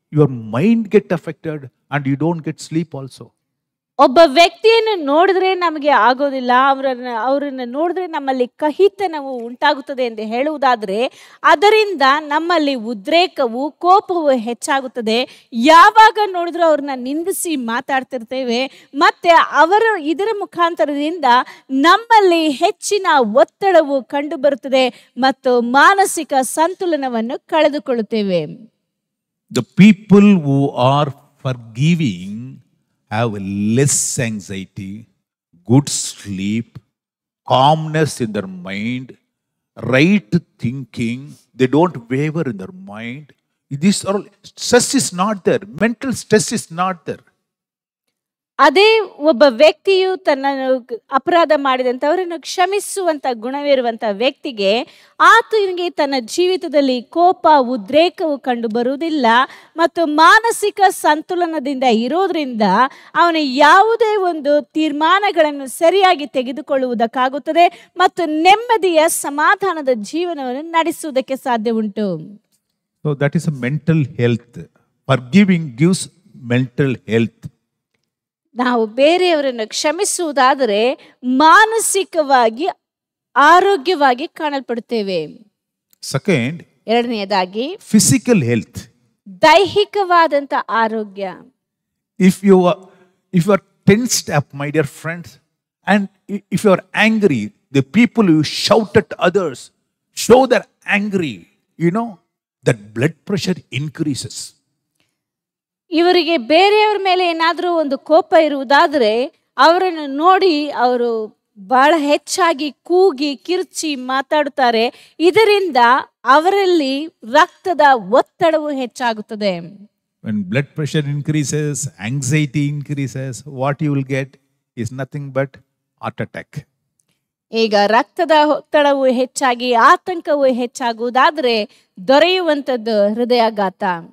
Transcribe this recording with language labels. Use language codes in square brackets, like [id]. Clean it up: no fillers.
[en] Your mind get affected and you don't get sleep also. [kn] ಒಬ್ಬ ವ್ಯಕ್ತಿಯನ್ನು ನೋಡಿದ್ರೆ ನಮಗೆ ಆಗೋದಿಲ್ಲ, ಅವರನ್ನು ನೋಡಿದ್ರೆ ನಮ್ಮಲ್ಲಿ ಕಹಿತನವು ಉಂಟಾಗುತ್ತದೆ ಎಂದು ಹೇಳುವುದಾದ್ರೆ ಅದರಿಂದ ನಮ್ಮಲ್ಲಿ ಉದ್ರೇಕವು ಕೋಪವು ಹೆಚ್ಚಾಗುತ್ತದೆ. ಯಾವಾಗ ನೋಡಿದ್ರೂ ಅವ್ರನ್ನ ನಿಂದಿಸಿ ಮಾತಾಡ್ತಿರ್ತೇವೆ. ಮತ್ತೆ ಇದರ ಮುಖಾಂತರದಿಂದ ನಮ್ಮಲ್ಲಿ ಹೆಚ್ಚಿನ ಒತ್ತಡವು ಕಂಡು ಬರುತ್ತದೆ ಮತ್ತು ಮಾನಸಿಕ ಸಂತುಲನವನ್ನು ಕಳೆದುಕೊಳ್ಳುತ್ತೇವೆ. [en] The people who are forgiving have less anxiety, good sleep, calmness in their mind, right thinking. They don't waver in their mind. Stress is not there. Mental stress is not there. [kn] ಅದೇ ಒಬ್ಬ ವ್ಯಕ್ತಿಯು ತನ್ನ ಅಪರಾಧ ಮಾಡಿದಂಥವರನ್ನು ಕ್ಷಮಿಸುವಂತ ಗುಣವಿರುವಂತ ವ್ಯಕ್ತಿಗೆ ಆತನಿಗೆ ತನ್ನ ಜೀವಿತದಲ್ಲಿ ಕೋಪ ಉದ್ರೇಕವು ಕಂಡು ಬರುವುದಿಲ್ಲ ಮತ್ತು ಮಾನಸಿಕ ಸಂತುಲನದಿಂದ ಇರೋದ್ರಿಂದ ಅವನು ಯಾವುದೇ ಒಂದು ತೀರ್ಮಾನಗಳನ್ನು ಸರಿಯಾಗಿ ತೆಗೆದುಕೊಳ್ಳುವುದಕ್ಕಾಗುತ್ತದೆ ಮತ್ತು ನೆಮ್ಮದಿಯ ಸಮಾಧಾನದ ಜೀವನವನ್ನು ನಡೆಸುವುದಕ್ಕೆ ಸಾಧ್ಯ ಉಂಟು. [en] So that is a mental health. Forgiving gives mental health. [kn] ನಾವು ಬೇರೆಯವರನ್ನು ಕ್ಷಮಿಸುವುದಾದರೆ ಮಾನಸಿಕವಾಗಿ ಆರೋಗ್ಯವಾಗಿ ಕಾಣಲ್ಪಡುತ್ತೇವೆ. [en] Second, [kn] ಎರಡನೆಯದಾಗಿ [en] physical health. [kn] ದೈಹಿಕವಾದಂತ ಆರೋಗ್ಯ. [en] If you are tensed up, my dear friends, and if you are angry, the people who shout at others, show their angry, that blood pressure increases. [kn] ಇವರಿಗೆ ಬೇರೆಯವರ ಮೇಲೆ ಏನಾದರೂ ಒಂದು ಕೋಪ ಇರುವುದಾದರೆ ಅವರನ್ನು ನೋಡಿ ಅವರು ಬಹಳ ಹೆಚ್ಚಾಗಿ ಕೂಗಿ ಕಿರ್ಚಿ ಮಾತಾಡುತ್ತಾರೆ. ಇದರಿಂದ ಅವರಲ್ಲಿ ರಕ್ತದ ಒತ್ತಡವು ಹೆಚ್ಚಾಗುತ್ತದೆ. [en] When blood pressure increases, anxiety increases, what you will get is nothing but heart attack. [kn] ಈಗ ರಕ್ತದ ಒತ್ತಡವು ಹೆಚ್ಚಾಗಿ ಆತಂಕವು ಹೆಚ್ಚಾಗುವುದಾದರೆ ದೊರೆಯುವಂಥದ್ದು ಹೃದಯಾಘಾತ.